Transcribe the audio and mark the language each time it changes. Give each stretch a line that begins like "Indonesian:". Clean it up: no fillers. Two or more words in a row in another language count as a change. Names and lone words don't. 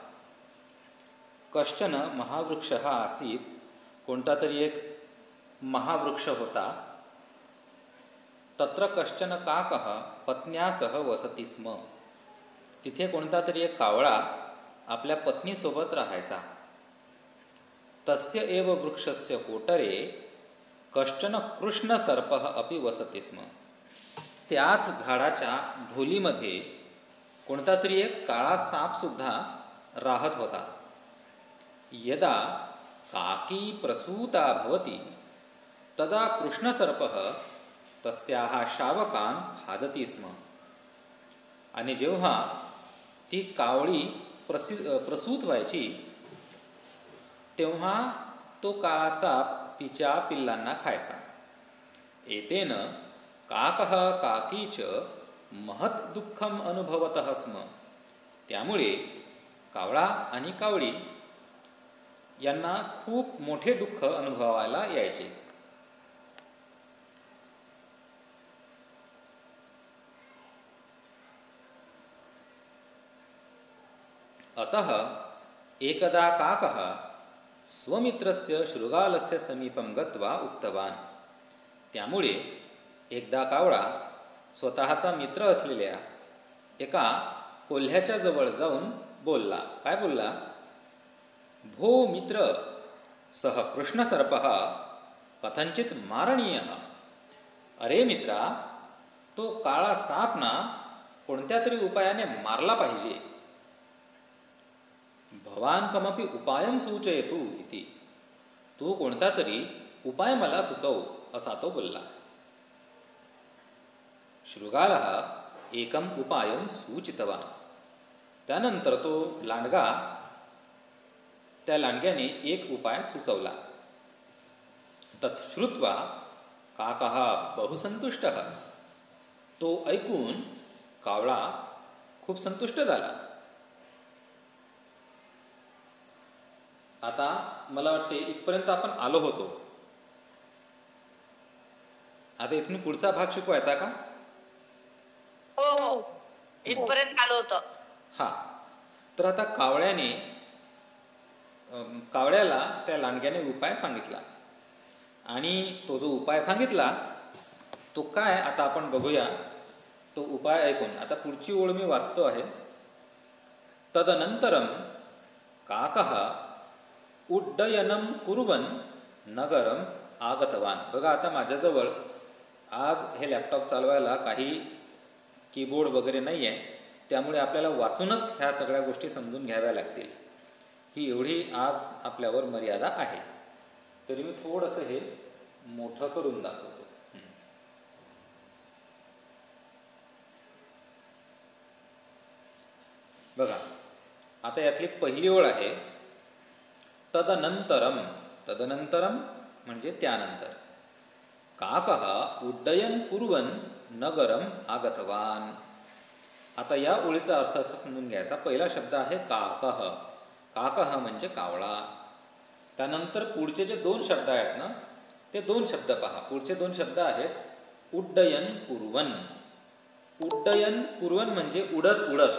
Sanskrit: कश्चन महावृक्षः आसीत्.
Marathi: कोणता तरी एक महावृक्ष होता.
Sanskrit: तत्र कश्चन काकः पत्न्या सह वसति स्म.
Marathi: तिथे कोणता तरी एक कावळा आपल्या पत्नीसोबत राहायचा.
Sanskrit: तस्य एव वृक्षस्य कोटरे कश्चन कृष्णसर्पः अपि वसति स्म.
Marathi: त्याच झाडाच्या ढोलीमध्ये कोणता तरी एक काळा सापसुद्धा राहत होता.
Sanskrit: यदा काकी प्रसूता भवति तदा कृष्णसर्पः तस्याः शावकान् खादति स्म.
Marathi: आणि जेव्हा ती कावळी प्रसूत व्हायची तेव्हा तो काळा साप तिच्या पिल्लांना खायचा.
Sanskrit: एतेन काकः काकी च महत् दुःखम अनुभवतः स्म.
Marathi: त्यामुळे कावळा आणि कावळी यांना खूप मोठे दुःख अनुभवायला यायचे.
Sanskrit: अतः एकदा काकः स्वमित्रस्य शृगालस्य समीपं गत्वा उक्तवान्.
Marathi: त्यामुळे एकदा कावळा स्वतःचा मित्र असलेल्या एका कोल्ह्याच्या जवळ जाऊन बोलला. काय बोलला?
Sanskrit: भो मित्र, सह कृष्णसर्पः कथंचित मारणीयः.
Marathi: अरे मित्रा, तो काळा साप ना कोणत्या तरी उपायाने मारला पाहिजे.
Sanskrit: भवान कमपि उपायं सूचयतु इति.
Marathi: तू कोणता तरी उपाय मला सुचव, असा तो बोलला.
Sanskrit: शृगालः एकम् उपायं सूचितवान्.
Marathi: त्यानंतर तो लांडगा त्या लांडग्याने एक उपाय सुचवला.
Sanskrit: तत् श्रुत्वा काकः बहुसंतुष्टः.
Marathi: तो ऐकून कावळा खूप संतुष्ट झाला. आता मला वाटते इथपर्यंत आपण आलो होतो. आता इथून पुढचा भाग शिकवायचा का? हो हो, इथपर्यंत आलो होतं. हां. तर आता कावळ्याला त्या लांडग्याने उपाय सांगितला. आणि तो जो उपाय सांगितला तो काय, आता आपण बघूया. तो उपाय ऐकून आता पुढची ओळ मी वाचतो आहे.
Sanskrit: तदनंतरम काकः उड्डयनं कुर्वन् नगरम आगतवान्.
Marathi: बघा, आता माझ्याजवळ आज हे लॅपटॉप चालवायला काही कीबोर्ड वगैरे नाही आहे. त्यामुळे आपल्याला वाचूनच ह्या सगळ्या गोष्टी समजून घ्याव्या लागतील. ही एवढी आज आपल्यावर मर्यादा आहे. तरी मी थोडंसं हे मोठं करून दाखवतो. बघा, आता यातली पहिली ओळ आहे तदनंतरम. तदनंतरम म्हणजे त्यानंतर.
Sanskrit: काकः उड्डयन कुर्वन् नगरम आगतवान.
Marathi: आता या ओळीचा अर्थ असा समजून घ्यायचा. पहिला शब्द आहे काकः. काकः म्हणजे कावळा. त्यानंतर पुढचे जे दोन शब्द आहेत ना, ते दोन शब्द पहा. पुढचे दोन शब्द आहेत
Sanskrit: उड्डयन कुर्वन्. उड्डयन कुर्वन्
Marathi: म्हणजे उडत उडत.